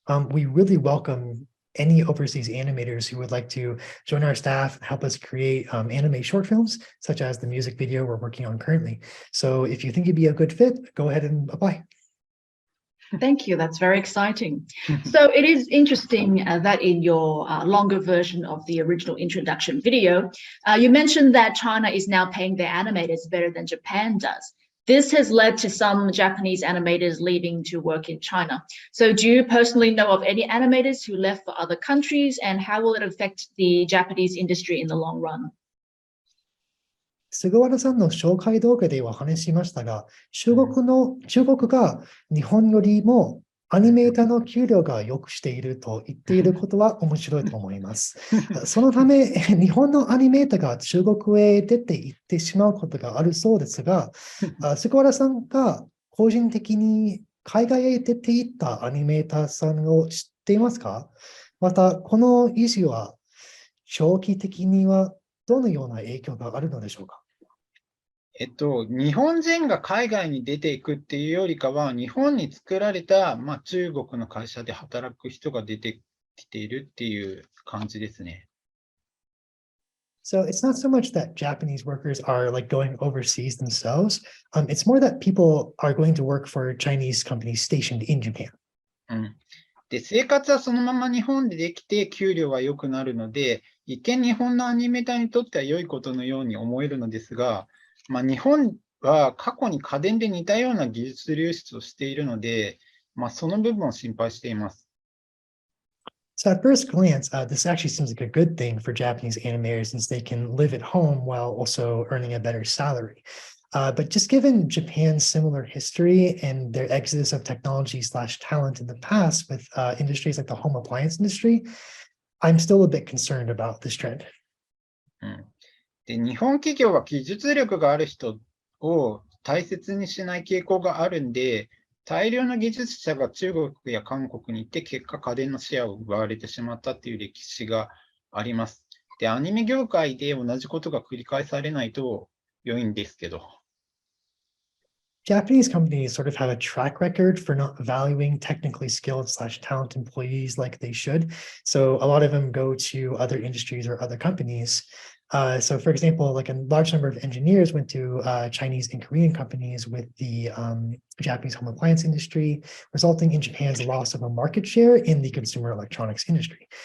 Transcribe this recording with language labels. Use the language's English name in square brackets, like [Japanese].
[English] We really welcome any overseas animators who would like to join our staff and help us create anime short films, such as the music video we're working on currently. So if you think you'd be a good fit, go ahead and apply. Thank you. That's very exciting. So it is interesting that in your longer version of the original introduction video, you mentioned that China is now paying their animators better than Japan does. This has led to some Japanese animators leaving to work in China. So do you personally know of any animators who left for other countries, and how will it affect the Japanese industry in the long run? [Japanese] 菅原さんの紹介動画では話しましたが、中国が日本よりもアニメーターの給料が良くしていると言っていることは面白いと思います。そのため、日本のアニメーターが中国へ出て行ってしまうことがあるそうですが、菅原さんが個人的に海外へ出て行ったアニメーターさんを知っていますか？また、この意思は長期的にはどのような影響があるのでしょうか？日本人が海外に出ていくっていうよりかは、日本に作られた、中国の会社で働く人が出てきているっていう感じですね。 [English] So it's not so much that Japanese workers are like going overseas themselves. It's more that people are going to work for Chinese companies stationed in Japan. [Japanese] で、生活はそのまま日本でできて、給料は良くなるので、一見日本のアニメーターにとっては良いことのように思えるのですが、日本は過去に家電で似たような技術流出をしているので、その部分を心配しています。 [English] So at first glance, this actually seems like a good thing for Japanese animators since they can live at home while also earning a better salary. But just given Japan's similar history and their exodus of technology/talent in the past with industries like the home appliance industry, I'm still a bit concerned about this trend. [Japanese] で、日本企業は技術力がある人を大切にしない傾向があるんで、大量の技術者が中国や韓国に行って、結果家電のシェアを奪われてしまったっていう歴史があります。で、アニメ業界で同じことが繰り返されないと良いんですけど。 [English] Japanese companies sort of have a track record for not valuing technically skilled/talent employees like they should. So a lot of them go to other industries or other companies. So for example, like a large number of engineers went to Chinese and Korean companies with the Japanese home appliance industry, resulting in Japan's loss of a market share in the consumer electronics industry.